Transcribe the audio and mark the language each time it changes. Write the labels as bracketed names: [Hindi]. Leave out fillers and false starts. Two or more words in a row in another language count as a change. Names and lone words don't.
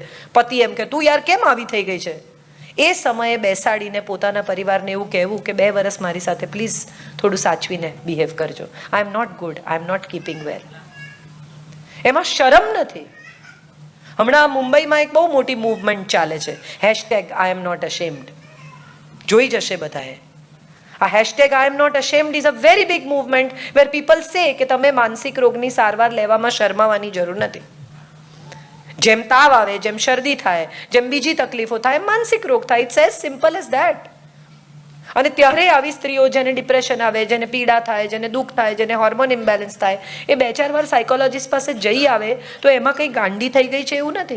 [Gujarati] પતિ એમ કે તું યાર કેમ આવી થઈ ગઈ છે. એ સમયે બેસાડીને પોતાના પરિવારને એવું કહેવું કે 2 વર્ષ મારી સાથે પ્લીઝ થોડું સાચવીને બિહેવ કરજો. [English] I am not good, I am not keeping well. એમાં શરમ નથી. [Gujarati] હમણાં મુંબઈમાં એક બહુ મોટી મૂવમેન્ટ ચાલે છે, [English] #I am not ashamed. [Gujarati] જોઈ જશે બધાએ. આ [English] #I am not ashamed is a very big movement where people say [Gujarati] કે તમે માનસિક રોગની સારવાર લેવામાં શરમાવાની જરૂર નથી. જેમ તાવ આવે, જેમ શરદી થાય, જેમ બીજી તકલીફો થાય, માનસિક રોગ થાય. [English] It's as simple as that. [Gujarati] અને ત્યારે આવી સ્ત્રીઓ જેને ડિપ્રેશન આવે, જેને પીડા થાય, જેને દુઃખ થાય, જેને [English] hormone imbalance [Gujarati] થાય, એ 2-4 વાર સાયકોલોજીસ્ટ પાસે જઈ આવે તો એમાં કંઈ ગાંડી થઈ ગઈ છે એવું નથી.